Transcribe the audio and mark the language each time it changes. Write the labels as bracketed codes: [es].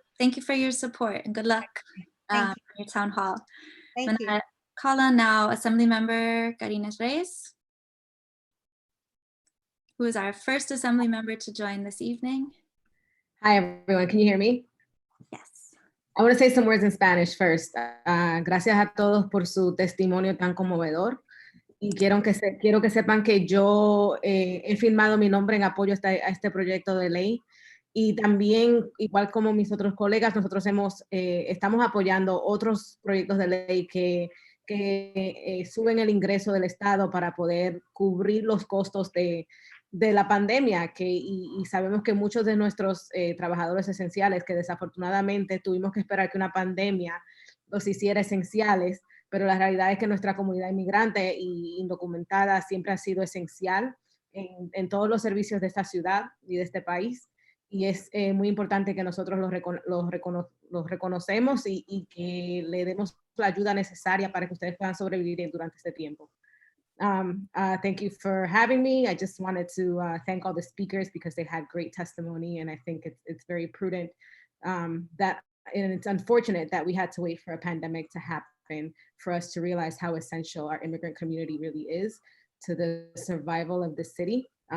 [en] Thank you for your support and good luck for your town hall. Thank you. Call on now Assemblymember Karina Reyes, who is our first Assembly member to join this evening. Hi, everyone. Can you hear me? Yes. I want to say some words in Spanish first. [es] Gracias a todos por su testimonio tan conmovedor. Y quiero que sepan que yo he firmado mi nombre en apoyo a este proyecto de ley. Y también, igual como mis otros colegas, nosotros estamos apoyando otros proyectos de ley que suben el ingreso del Estado para poder cubrir los costos de la pandemia, y sabemos que muchos de nuestros trabajadores esenciales, que desafortunadamente tuvimos que esperar que una pandemia los hiciera esenciales, pero la realidad es que nuestra comunidad inmigrante y indocumentada siempre ha sido esencial en todos los servicios de esta ciudad y de este país. Y es muy importante que nosotros los reconocemos y que le demos la ayuda necesaria para que ustedes puedan sobrevivir durante este tiempo. [en] Thank you for having me. I just wanted to thank all the speakers because they had great testimony, and I think it's very prudent and it's unfortunate that we had to wait for a pandemic to happen for us to realize how essential our immigrant community really is to the survival of the city.